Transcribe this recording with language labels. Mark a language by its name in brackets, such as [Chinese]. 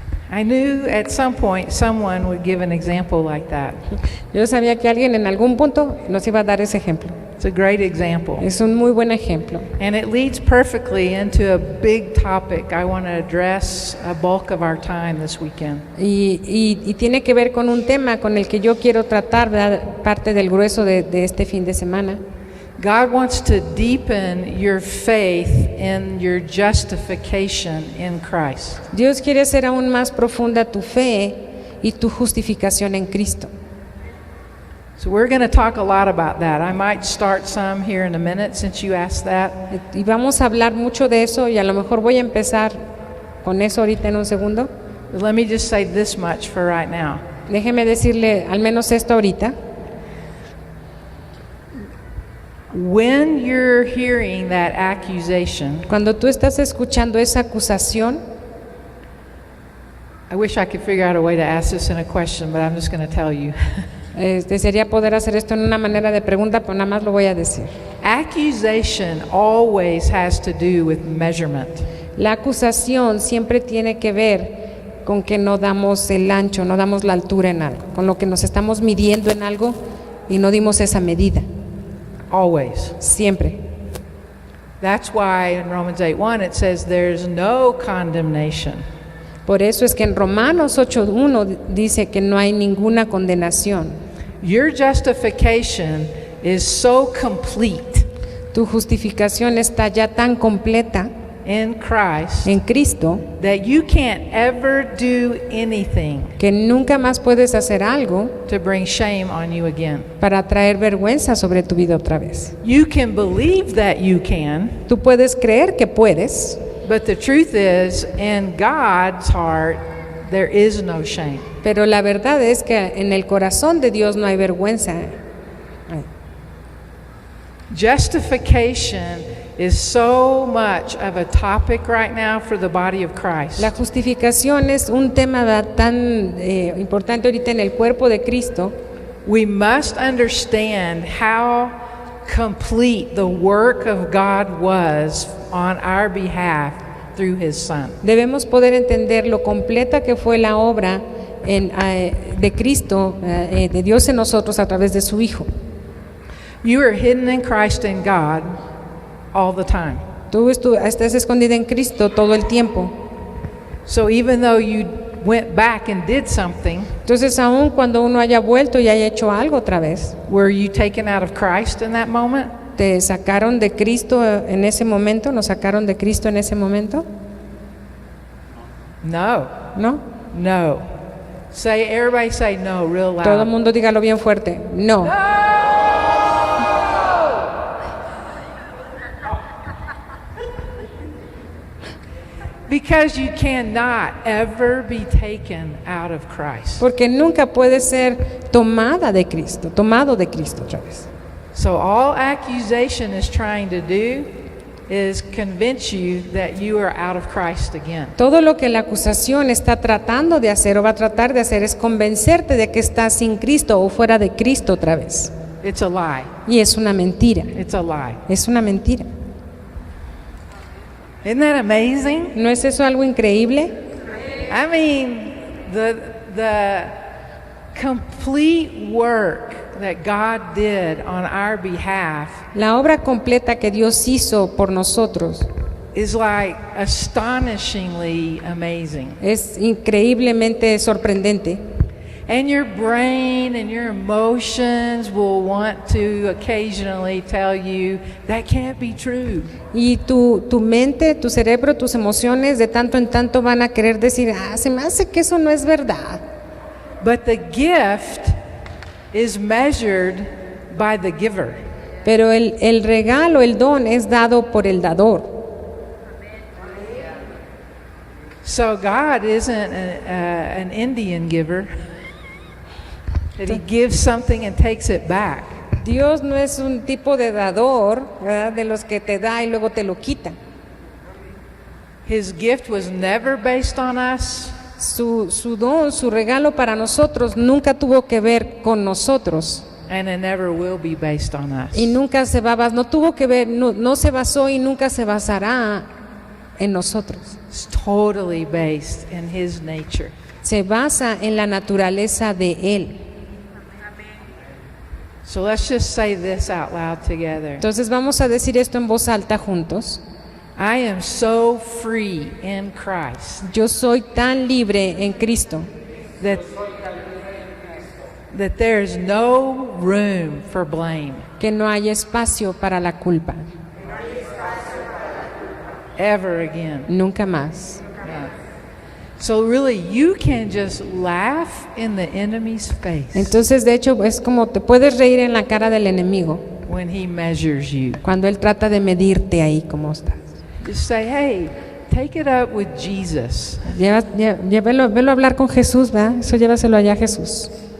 [English] I knew at some point someone would give an example like that. [Spanish] Yo sabía que alguien en algún punto nos iba a dar ese ejemplo. [English] It's a great example. [Spanish] Es un muy buen ejemplo. [English] And it leads perfectly into a big topic I want to address a bulk of our time this weekend. [Spanish] Y tiene que ver con un tema con el que yo quiero tratar, ¿verdad? Parte del grueso de este fin de semana. [English] God wants to deepen your faith in your justification in Christ. [Spanish] Dios quiere hacer aún más profunda tu fe y tu justificación en Cristo. [English] So we're going to talk a lot about that. I might start some here in a minute since you asked that. [Spanish] Y vamos a hablar mucho de eso y a lo mejor voy a empezar con eso ahorita en un segundo. [English] But let me just say this much for right now. [Spanish] Déjeme decirle al menos esto ahorita. [English] When you're hearing that accusation, [Spanish] Cuando tú estás escuchando esa acusación, [English] I wish I could figure out a way to ask this in a question, but I'm just going to tell you. [Spanish] sería poder hacer esto en una manera de pregunta, pero nada más lo voy a decir. [English] Accusation always has to do with measurement. [Spanish] La acusación siempre tiene que ver con que no damos el ancho, no damos la altura en algo, con lo que nos estamos midiendo en algo y no dimos esa medida. [English] Always. [Spanish] Siempre. [English] That's why in Romans 8:1 it says there's no condemnation. [Spanish] Por eso es que en Romanos 8:1 dice que no hay ninguna condenación. [English] Your justification is so complete [Spanish] Tu justificación está ya tan completa [English] in Christ [Spanish] en Cristo [English] that you can't ever do anything [Spanish] que nunca más puedes hacer algo [English] to bring shame on you again. [Spanish] para traer vergüenza sobre tu vida otra vez. [English] You can believe that you can, [Spanish] Tú puedes creer que puedes, [English] but the truth is, in God's heart, there is no shame. [Spanish] pero la verdad es que en el corazón de Dios no hay vergüenza. [English] Justification is so much of a topic right now for the body of Christ. [Spanish] La justificación es un tema tan importante ahorita en el cuerpo de Cristo. [English] We must understand how complete the work of God was on our behalf through His Son. [Spanish] Debemos poder entender lo completa que fue la obra de Cristo, de Dios en nosotros a través de su Hijo. [English] You are hidden in Christ and God all the time. [Spanish] Tú estás escondida en Cristo todo el tiempo. [English] So even though you went back and did something, [Spanish] Entonces, aun cuando uno haya vuelto y haya hecho algo otra vez, [English] were you taken out of Christ in that moment? [Spanish] ¿te sacaron de Cristo en ese momento? ¿Nos sacaron de Cristo en ese momento? [English] No. [Spanish] ¿No? [English] No. Everybody say no real loud. [Spanish] Todo el mundo dígalo bien fuerte. [English] No. Because you cannot ever be taken out of Christ. [Spanish] Porque nunca puede ser tomado de Cristo otra vez. [English] So all accusation is trying to do is convince you that you are out of Christ again. [Spanish] Todo lo que la acusación está tratando de hacer o va a tratar de hacer es convencerte de que estás sin Cristo o fuera de Cristo otra vez. [English] It's a lie. [Spanish] Y es una mentira. [English] It's a lie. [Spanish] Es una mentira. [English] Isn't that amazing? [Spanish] ¿No es eso algo increíble? [English] I mean, the complete work that God did on our behalf [Spanish] La obra completa que Dios hizo por nosotros [English] is like astonishingly amazing. [Spanish] es increíblemente sorprendente. [English] And your brain and your emotions will want to occasionally tell you that can't be true. [Spanish] Y tu mente, tu cerebro, tus emociones de tanto en tanto van a querer decir, se me hace que eso no es verdad. [English] But the gift is measured by the giver. [Spanish] Pero el regalo, el don es dado por el dador. [English] So God isn't an Indian giver. That He gives something and takes it back. [Spanish] Dios no es un tipo de dador, ¿verdad? De los que te da y luego te lo quita. [English] His gift was never based on us. [Spanish] Su don, su regalo para nosotros nunca tuvo que ver con nosotros. [English] And it never will be based on us. [Spanish] Y nunca no tuvo que ver, no se basó y nunca se basará en nosotros. [English] It's totally based in His nature. [Spanish] Se basa en la naturaleza de Él. [English] So let's just say this out loud together. [Spanish] Entonces vamos a decir esto en voz alta juntos. [English] I am so free in Christ [Spanish] Yo soy tan libre en Cristo [English] that there's no room for blame [Spanish] que no hay espacio para la culpa. [English] ever again. [Spanish] Nunca más. [English] Yeah. So really you can just laugh in the enemy's face [Spanish] Entonces, de hecho, es como te puedes reír en la cara del enemigo [English] when he measures you. [Spanish] cuando él trata de medirte ahí como estás. [English] Just say, hey, take it up with Jesus. [Spanish] Velo a hablar con Jesús, ¿verdad? Eso llévaselo allá a Jesús.